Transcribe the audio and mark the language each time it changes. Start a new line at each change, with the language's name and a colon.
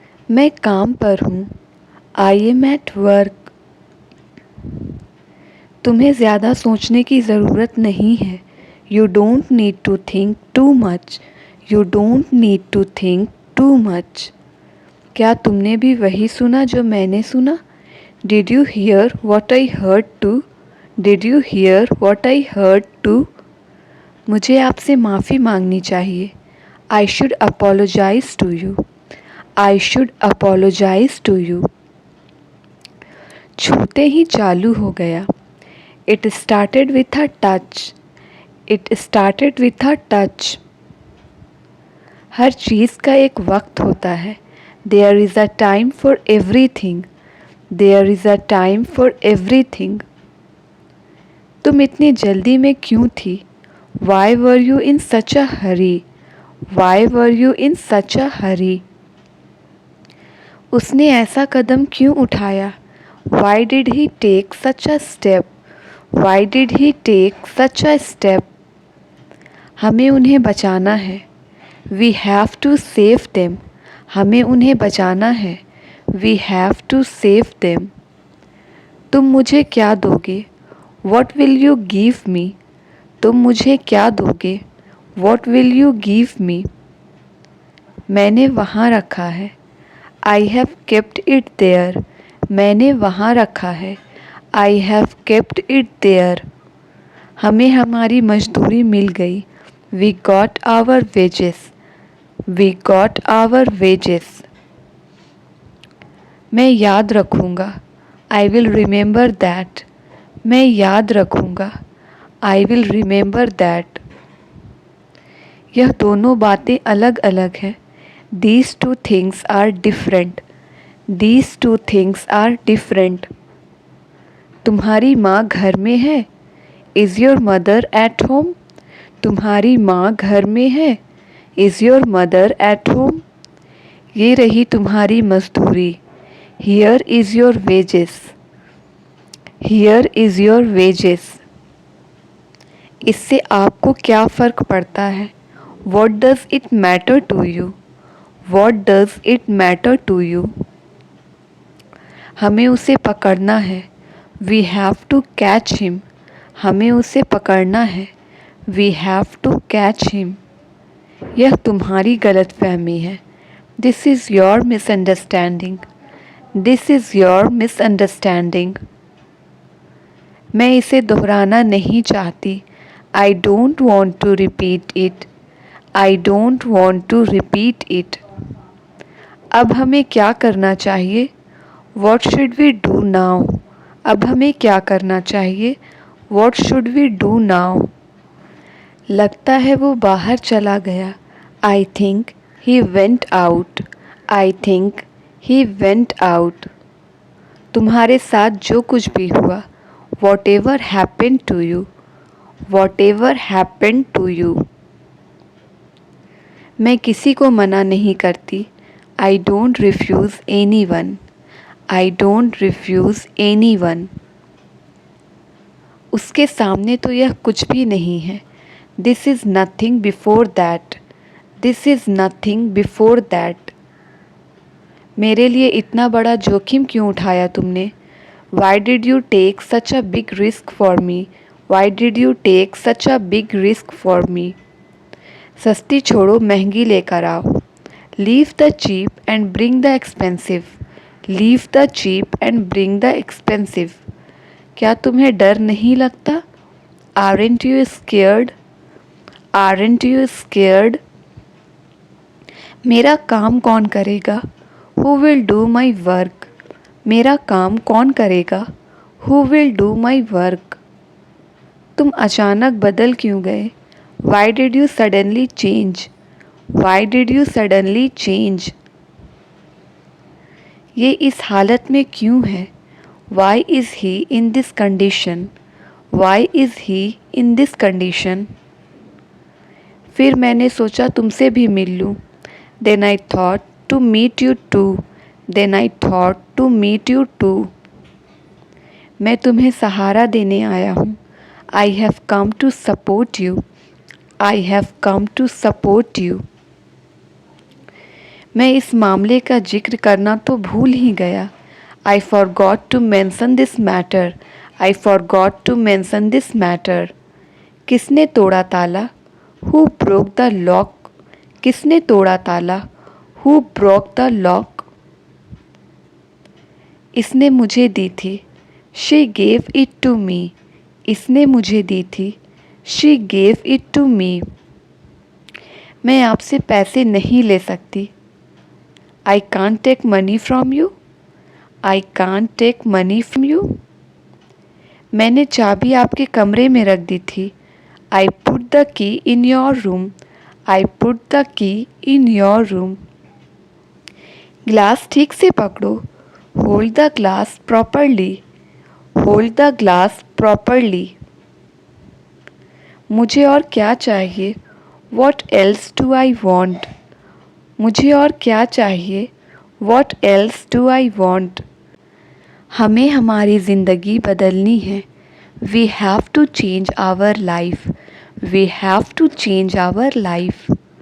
Hindi: मैं काम पर हूँ।
English: I am at work.
Hindi: तुम्हें ज़्यादा सोचने की ज़रूरत नहीं है।
English: You don't need to think too much. You don't need to think too much.
Hindi: क्या तुमने भी वही सुना जो मैंने सुना?
English: Did you hear what I heard too? Did you hear what I heard too?
Hindi: मुझे आपसे माफ़ी मांगनी चाहिए।
English: I should apologize to you. I should apologize to you.
Hindi: छूते ही चालू हो गया।
English: It started with a touch. It started with a touch.
Hindi: हर चीज़ का एक वक्त होता है।
English: There is a time for everything. There is a time for everything.
Hindi: तुम इतनी जल्दी में क्यों थी?
English: Why were you in such a hurry? Why were you in such a hurry?
Hindi: उसने ऐसा कदम क्यों उठाया?
English: Why did he take such a step? Why did he take such a step?
Hindi: हमें उन्हें बचाना है।
English: We have to save them.
Hindi: हमें उन्हें बचाना है।
English: We have to save them.
Hindi: तुम मुझे क्या दोगे?
English: What will you give me?
Hindi: तुम मुझे क्या दोगे?
English: What will you give me?
Hindi: मैंने वहाँ रखा है।
English: I have kept it there.
Hindi: मैंने वहाँ रखा है।
English: I have kept it there.
Hindi: हमें हमारी मजदूरी मिल गई।
English: We got our wages. We got our wages.
Hindi: मैं याद रखूँगा।
English: I will remember that.
Hindi: मैं याद रखूँगा।
English: I will remember that.
Hindi: यह दोनों बातें अलग अलग हैं।
English: These two things are different. These two things are different.
Hindi: तुम्हारी माँ घर में है?
English: Is your mother at home?
Hindi: तुम्हारी माँ घर में है?
English: Is your mother at home?
Hindi: ये रही तुम्हारी मजदूरी।
English: Here is your wages. Here is your wages.
Hindi: इससे आपको क्या फ़र्क पड़ता है?
English: What does it matter to you? What does it matter to you?
Hindi: हमें उसे पकड़ना है।
English: We have to catch him.
Hindi: हमें उसे पकड़ना है।
English: We have to catch him.
Hindi: यह तुम्हारी गलतफहमी है।
English: This is your misunderstanding. This is your misunderstanding.
Hindi: मैं इसे दोहराना नहीं चाहती।
English: I don't want to repeat it. I don't want to repeat it.
Hindi: अब हमें क्या करना चाहिए?
English: What should we do now?
Hindi: अब हमें क्या करना चाहिए?
English: What should we do now?
Hindi: लगता है वो बाहर चला गया।
English: I think he went out. I think he went out.
Hindi: तुम्हारे साथ जो कुछ भी हुआ,
English: whatever happened to you. Whatever happened to you.
Hindi: मैं किसी को मना नहीं करती।
English: I don't refuse anyone. I don't refuse anyone.
Hindi: उसके सामने तो यह कुछ भी नहीं है।
English: This is nothing before that. This is nothing before that.
Hindi: मेरे लिए इतना बड़ा जोखिम क्यों उठाया तुमने?
English: Why did you take such a big risk for me? Why did you take such a big risk for me?
Hindi: सस्ती छोड़ो महंगी लेकर आओ।
English: Leave the cheap and bring the expensive. Leave the cheap and bring the expensive.
Hindi: क्या तुम्हें डर नहीं लगता?
English: Aren't you scared? Aren't you scared?
Hindi: मेरा काम कौन करेगा?
English: Who will do my work?
Hindi: मेरा काम कौन करेगा?
English: Who will do my work?
Hindi: तुम अचानक बदल क्यों गए?
English: Why did you suddenly change? Why did you suddenly change?
Hindi: ये इस हालत में क्यों है?
English: Why is he in this condition? Why is he in this condition?
Hindi: फिर मैंने सोचा तुमसे भी मिल लूँ।
English: Then I thought to meet you too. Then I thought to meet you too.
Hindi: मैं तुम्हें सहारा देने आया हूँ.
English: I have come to support you. I have come to support you.
Hindi: मैं इस मामले का जिक्र करना तो भूल ही गया.
English: I forgot to mention this matter. I forgot to mention this matter.
Hindi: किसने तोड़ा ताला?
English: Who broke the lock?
Hindi: किसने तोड़ा ताला?
English: Who broke the lock?
Hindi: इसने मुझे दी थी.
English: She gave it to me.
Hindi: इसने मुझे दी थी.
English: She gave it to me.
Hindi: मैं आपसे पैसे नहीं ले सकती.
English: I can't take money from you. I can't take money from you.
Hindi: मैंने चाबी आपके कमरे में रख दी थी.
English: I put the key in your room. I put the key in your room.
Hindi: Glass ठीक से पकड़ो.
English: Hold the glass properly. Hold the glass properly.
Hindi: मुझे और क्या चाहिए?
English: What else do I want?
Hindi: मुझे और क्या चाहिए?
English: What else do I want?
Hindi: हमें हमारी ज़िंदगी बदलनी है.
English: We have to change our life. We have to change our life.